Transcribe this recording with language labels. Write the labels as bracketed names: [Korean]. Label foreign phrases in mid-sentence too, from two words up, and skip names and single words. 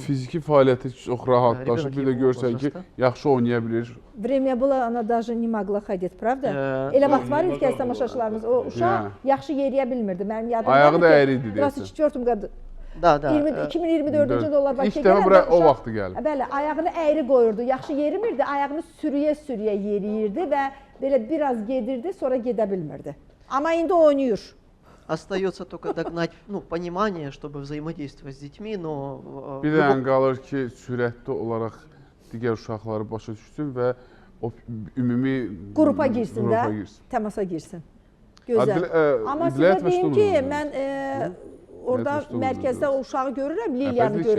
[Azerbaijani] Fiziki fəaliyyəti çox rahatlaşıb, bir də görsən ki, yaxşı oynaya bilir. [Russian] Время было, она даже не могла ходить, правда? [Azerbaijani] Elə vaxt var idi ki, tamaşaçılarımız, o uşaq yaxşı yeriyə bilmirdi. Mənim yadımda ayağı da əyri idi deyəsən. 24 qadı. Da. 2024-cü ildə onlar Bakıya gələn uşaq. O vaxtı gəlib. Bəli, ayağını əyri qoyurdu, yaxşı yerimirdi, ayağını sürüyə-sürüyə yeriyirdi və belə biraz gedirdi, sonra gedə bilmirdi. Amma indi oynayır. [Russian] Остается только догнать, ну, понимание, чтобы взаимодействовать с детьми, но... [Azerbaijani] Bir dənə qalır ki, sürətli olaraq digər uşaqları başa düşsün və o ümumi Qrupa girsin də, qrupa girsin. təmasa girsin. Gözəl. Amma sizə Diləyət deyim ki, məşğul mən orada məşğul mərkəzdə o uşağı görürəm, Əfəndi Liliyanı şey.